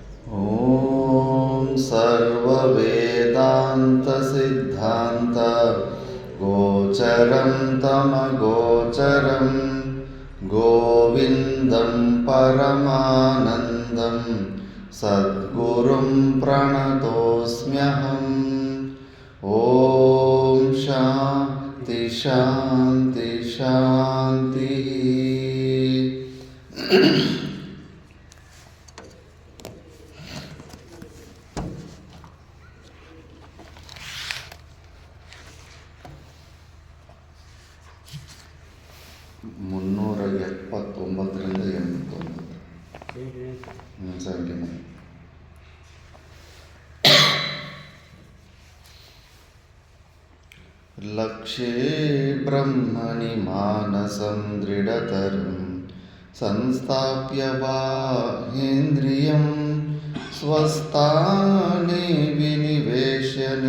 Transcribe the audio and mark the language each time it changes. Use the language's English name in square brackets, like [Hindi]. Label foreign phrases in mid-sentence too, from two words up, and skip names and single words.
[Sanskrit] ॐ सर्ववेदान्तसिद्धान्त गोचरं तमगोचरं गोविन्दं परमानन्दं सद्गुरुं प्रणतोऽस्म्यहम्। ॐ शान्ति शान्ति शान्तिः। [Kannada] ಮುನ್ನೂರ 79ರಿಂದ 89 ಸಂಖ್ಯೆ. [Sanskrit] लक्ष्ये ब्रह्मणि मानसं दृढतरं संस्थाप्य बाह्येन्द्रियं स्वस्थाने विनिवेश्य